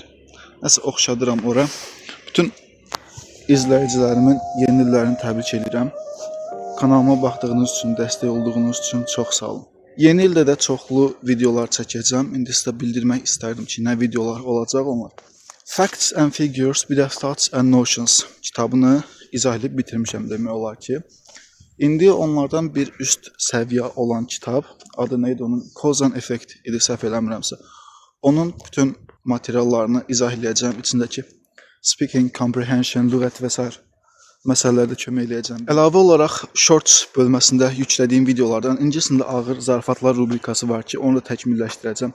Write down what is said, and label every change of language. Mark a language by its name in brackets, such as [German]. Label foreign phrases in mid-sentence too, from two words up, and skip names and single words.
[Azerbaijani] Nəsə oxşadıram ora. Bütün izləyicilərimin yeni illərini təbrik edirəm. Kanalıma baxdığınız üçün, dəstək olduğunuz üçün çox sağ olun. Yeni ildə də çoxlu videolar çəkəcəm. İndi sizə bildirmək istərdim ki, nə videolar olacaq onlar. Facts and Figures, bir də Thoughts and Notions kitabını izah edib bitirmişəm demək olar ki. İndi onlardan bir üst səviyyə olan kitab, adı neydi onun? Cause and Effect idi, səhv eləmirəmsə. Onun bütün materiallarını izah edəcəm. İçindəki speaking, comprehension, lüğət və s. məsələlərdə kömək eləyəcəm. Əlavə olaraq Shorts bölməsində yüklədiyim videolardan ingiliscə ağır zarafatlar rubrikası var ki, onu da təkmilləşdirəcəm.